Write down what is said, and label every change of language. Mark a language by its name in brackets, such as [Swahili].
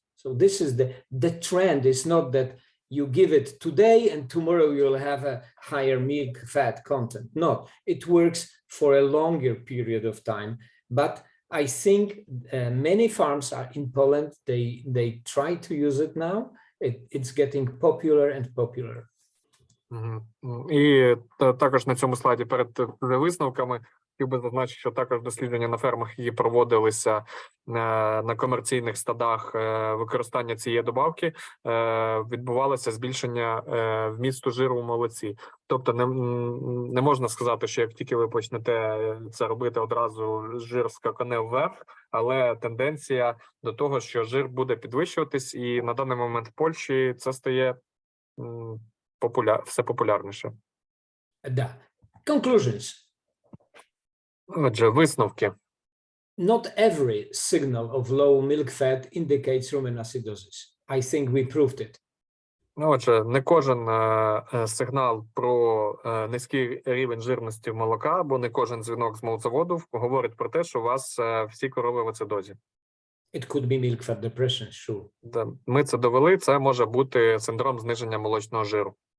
[English] So this is the trend. It's not that you give it today and tomorrow you'll have a higher milk fat content. No, it works for a longer period of time. But I think many farms are in Poland. They try to use it now. It's getting popular and popular. [Ukrainian] І також на цьому слайді перед висновками хотів би зазначити, що також дослідження на фермах, які проводилися на комерційних стадах використання цієї добавки, відбувалося збільшення вмісту жиру в молоці. Тобто не можна сказати, що як тільки ви почнете це робити, одразу жир скакане вверх, але тенденція до того, що жир буде підвищуватись, і на даний момент в Польщі це стає все популярніше. [English] Да. Conclusions. [Ukrainian] Отже, висновки. [English] Not every signal of low milk fat indicates rumen acidosis. I think we proved it. [Ukrainian] Ну, отже, не кожен сигнал про низький рівень жирності молока або не кожен дзвінок з молоцеводу говорить про те, що у вас всі корови в ацидозі. [English] It could be milk fat depression, sure. [Ukrainian] Да, ми це довели, це може бути синдром зниження молочного жиру.